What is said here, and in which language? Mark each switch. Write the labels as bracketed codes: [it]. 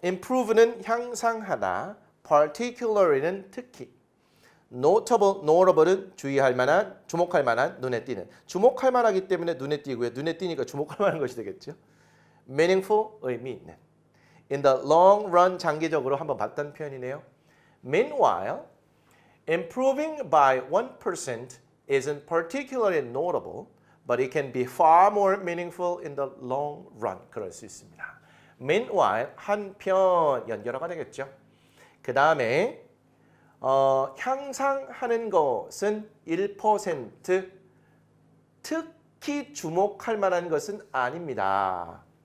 [ko] Improve는 향상하다, particularly는 특히, notable은 주의할 만한, 주목할 만한, 눈에 띄는. 주목할 만하기 때문에 눈에 띄고요. 눈에 띄니까 주목할 만한 것이 되겠죠. meaningful, 의미 있는. In the long run, 장기적으로 한번 봤던 표현이네요. [en] Meanwhile, improving by 1% isn't particularly notable, but it can be far more meaningful in the long run. [ko] 그럴 수 있습니다. Meanwhile, 한편 연결어가 되겠죠. 그 다음에 향상하는 것은 1%, 특히 주목할 만한 것은 아닙니다.